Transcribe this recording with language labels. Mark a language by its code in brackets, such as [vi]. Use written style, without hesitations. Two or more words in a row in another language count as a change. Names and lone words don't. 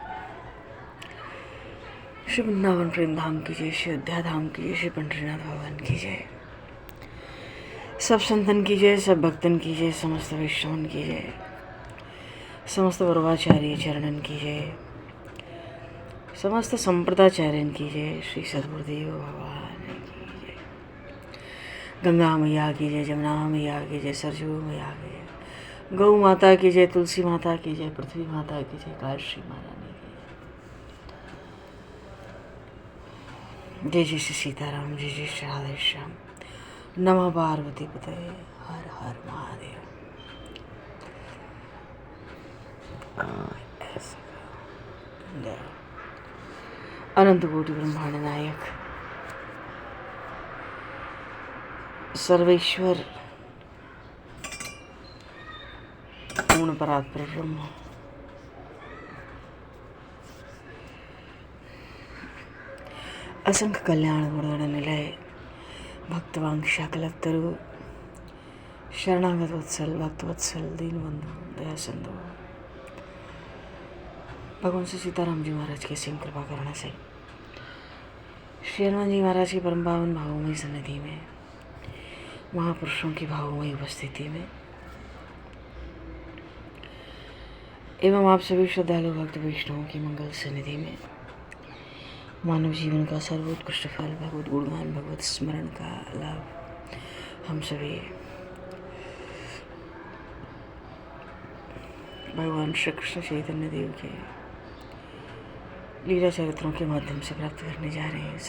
[hi] श्री वृंदावन प्रेम धाम की जय, श्री अयोध्या धाम की जय, श्री पंडरीनाथ भगवान की जय, सब संतन की जय, सब भक्तन की जय, समस्त वैष्णवन की जय, समस्त वरवाचार्य चरणन की जय, समस्त संप्रदाचार्यन की जय, श्री सद्गुरुदेव भगवान की जय, गंगा मैया की जय, जमुना मैया की जय, सरजू मैया की जय, गौ माता की जय, तुलसी माता की जय, पृथ्वी माता की जय, कालश्री महारानी की जय। जय जय श्री सीताराम, जय जय श्री राधे श्याम। [sa] नमः पार्वती पतये, हर हर महादेव। [hi] जय। [sa] अनंत कोटि ब्रह्मांड नायक सर्वेश्वर पूर्ण परात्पर ब्रह्म, असंख्य कल्याण गुणगण निलय, भक्तवांक्षा कलत्तरु, शरणागत वत्सल, भक्तवत्सल, दीनबंधु, दया सिंधु, [hi] भगवान श्री सीताराम जी महाराज के सिंह कृपा करने से श्री हनुमान जी महाराज की परम पावन भावमयी सन्निधि में, महापुरुषों की भावमयी उपस्थिति में एवं आप सभी श्रद्धालु भक्त वैष्णवों की मंगल सन्निधि में मानव जीवन का सर्वोत्कृष्ट फल भगवत गुणगान, भगवत स्मरण का लाभ हम सभी भगवान श्री कृष्ण चैतन्य देव के लीला चरित्रों के माध्यम से प्राप्त करने जा रहे हैं।